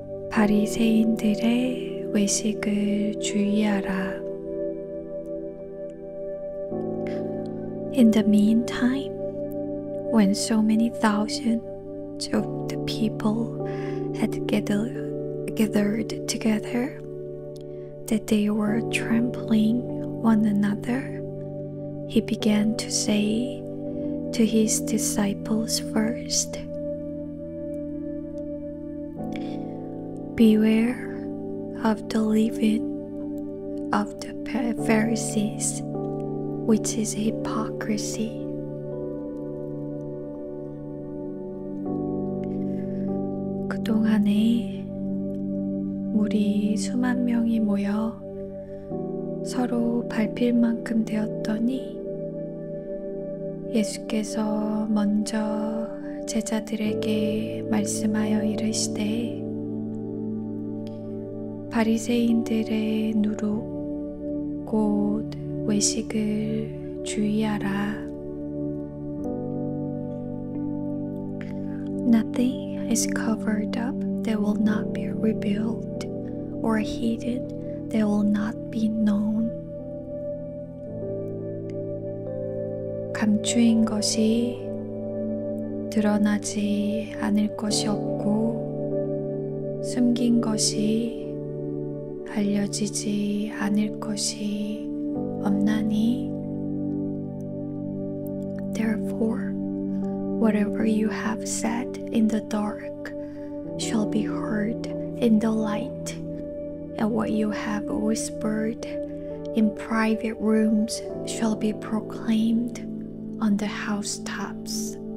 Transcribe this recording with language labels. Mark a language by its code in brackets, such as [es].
[ko] 바리새인들의 외식을 주의하라. [en] In the meantime, when so many thousands of the people had gathered together, that they were trampling one another, he began to say to his disciples first, Beware of the leaven of the Pharisees, which is hypocrisy. [ko] 그동안에 우리 수만 명이 모여 서로 밟힐 만큼 되었더니 예수께서 먼저 제자들에게 말씀하여 이르시되 바리새인들의 누룩 곧 외식을 주의하라. [en] Nothing is covered up that will not be revealed, or hidden that will not be known. [ko] 감추인 것이 드러나지 않을 것이 없고 숨긴 것이 알려지지 않을 것이 없나니. [en] Therefore, whatever you have said in the dark shall be heard in the light, and what you have whispered in private rooms shall be proclaimed on the housetops.